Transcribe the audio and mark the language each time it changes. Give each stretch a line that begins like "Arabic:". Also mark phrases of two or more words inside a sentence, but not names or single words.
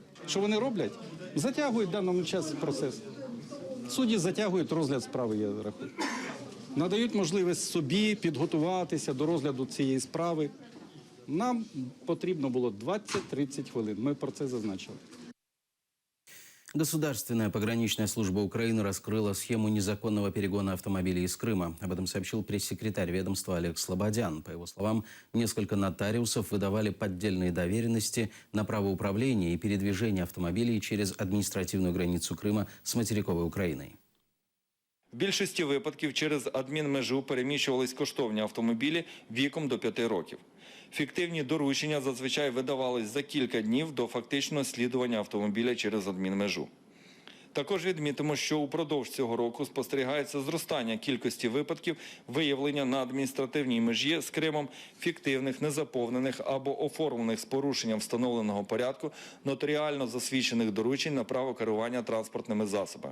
Ukrainian: Що вони роблять? Затягують в даному часі процес. Судді затягують розгляд справи, я рахую. Надають можливість собі підготуватися до розгляду цієї справи. Нам потрібно було 20-30 хвилин. Ми про це зазначили.
Russian: Государственная пограничная служба Украины раскрыла схему незаконного перегона автомобилей из Крыма. Об этом сообщил пресс-секретарь ведомства Олег Слободян. По его словам, несколько нотариусов выдавали поддельные доверенности на право управления и передвижения автомобилей через административную границу Крыма с материковой Украиной.
Ukrainian: В більшості випадків через адмінмежу переміщувались коштовні автомобілі віком до 5 років. Фіктивні доручення зазвичай видавались за кілька днів до фактичного слідування автомобіля через адмінмежу. Також відмітимо, що упродовж цього року спостерігається зростання кількості випадків виявлення на адміністративній межі з Кримом фіктивних, незаповнених або оформлених з порушенням встановленого порядку нотаріально засвідчених доручень на право керування транспортними засобами.